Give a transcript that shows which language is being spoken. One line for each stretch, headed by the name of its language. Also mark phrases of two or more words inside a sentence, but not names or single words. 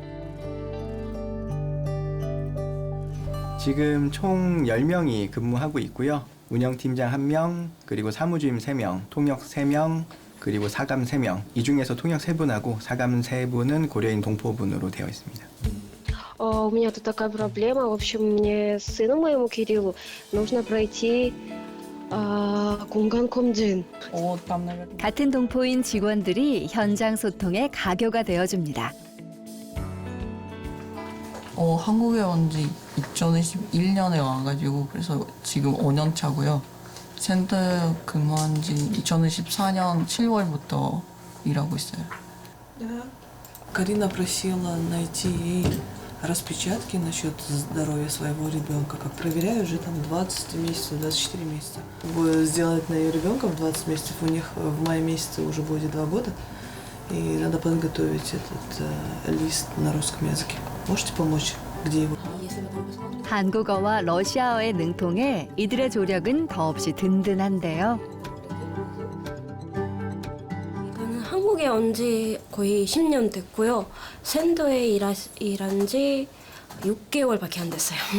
Korean: 지금 총 10명이 근무하고 있고요. 운영팀장 1명, 그리고 사무주임 3명, 통역 3명, 그리고 사감 3명. 이 중에서 통역 3분하고 사감 3분은 고려인 동포분으로 되어 있습니다.
Russian: У меня тут такая проблема. В общем, мне сыну моему Кириллу нужно пройти 건강검진.
Korean: 같은 동포인 직원들이 현장 소통의 가교가 되어줍니다. 한국에 온 지 2021년에 와가지고 그래서 지금 5년 차고요. 센터에 근무한 지 2014년 7월부터 일하고 있어요.
Russian: Карина просила найти ей распечатки насчет здоровья своего ребенка. Как проверяю, уже там 20 месяцев, 24 месяца. Сделать на ее ребенка в 20 месяцев, у них в мае месяце уже будет 2 года. И надо подготовить этот лист на русском языке. Можете помочь? Где его?
Korean: 한국어와 러시아어에 능통해 이들의 조력은 더없이 든든한데요. 저는 한국에 온 지 거의 10년 됐고요. 샌더에 일한 지 6개월밖에 안 됐어요.